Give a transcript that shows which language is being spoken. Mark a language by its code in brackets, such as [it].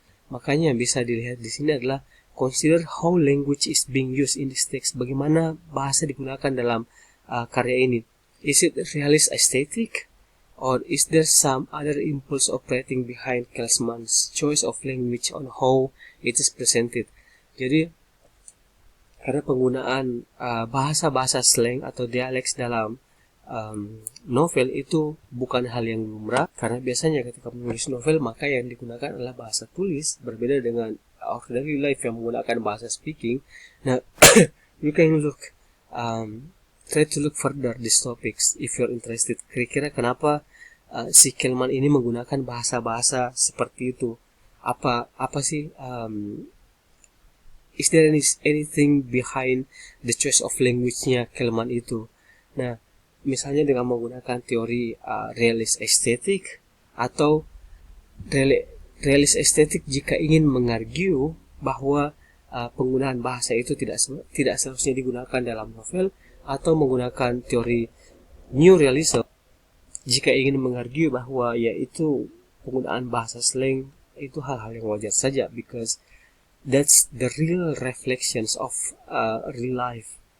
[id] Makanya yang bisa dilihat di sini adalah [en] consider how language is being used in this text. [id] Bagaimana bahasa digunakan dalam karya ini. [en] Is it realist aesthetic, or is there some other impulse operating behind Kelsman's choice of language on how it is presented? [id] Jadi Karena penggunaan bahasa-bahasa slang atau dialek dalam novel itu bukan hal yang lumrah, karena biasanya ketika menulis novel maka yang digunakan adalah bahasa tulis, berbeda dengan [en] ordinary life [id] yang menggunakan bahasa speaking. [en] Nah, you can look try to look further these topics if you're interested. [id] Kira-kira kenapa si Kelman ini menggunakan bahasa-bahasa seperti itu? Apa sih [en] is there anything behind the choice of language-nya Kelman itu? [id] Nah, misalnya dengan menggunakan teori realist estetik atau realist estetik jika ingin mengargue bahwa penggunaan bahasa itu tidak seharusnya digunakan dalam novel, atau menggunakan teori new realism jika ingin mengargue bahwa yaitu penggunaan bahasa slang itu hal-hal yang wajar saja, [en] because that's the real reflections of real life.